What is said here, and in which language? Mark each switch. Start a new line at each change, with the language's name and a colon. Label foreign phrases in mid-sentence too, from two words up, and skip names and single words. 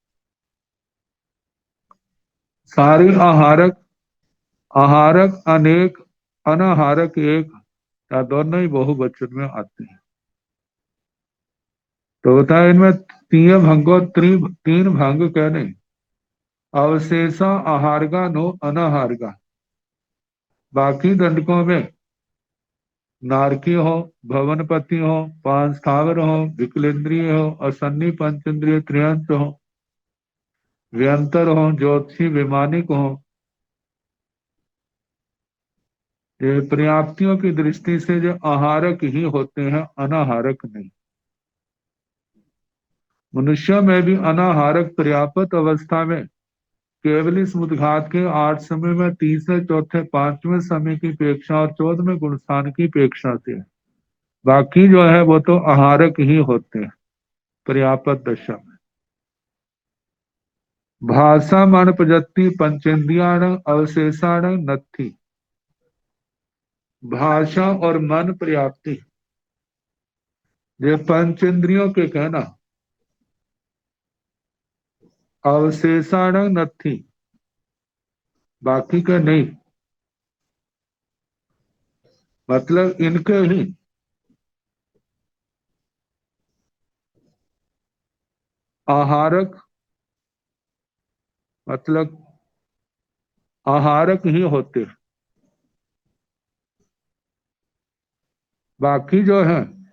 Hindi: सारे आहारक, आहारक अनेक, अनाहारक एक या दोनों ही बहुवचन में आते हैं। तो बताया इनमें 3 भंगो 3 भंग कहने,
Prakrit languages: अवशेषा आहारगा नो अनाहारगा।
Hindi: बाकी दंडकों में नारकी हो, भवनपति हो, 5 स्थावर हो, विकलेंद्रिय हो, असन्नी पंचेंद्रिय त्रियंत हो, व्यंतर हो, ज्योतिषी विमानिक हो, ये पर्याप्तियों की दृष्टि से जो आहारक ही होते हैं, अनाहारक नहीं। मनुष्यों में भी अनाहारक पर्याप्त अवस्था में केवली समुद्घात के 8 समय में तीसरे चौथे 5वें समय की अपेक्षा और 14वें गुण स्थान की अपेक्षा से, बाकी जो है वो तो आहारक ही होते हैं पर्याप्त दशा में।
Prakrit languages: भाषा मन प्रजत्ति पंचेंद्रियाण अवशेषाण नत्थि।
Hindi: भाषा और मन पर्याप्ति ये पंचेंद्रियों के कहना,
Prakrit languages: अवशेषाण नत्थि
Hindi: बाकी का नहीं, मतलब इनके ही आहारक, मतलब आहारक ही होते हैं, बाकी जो है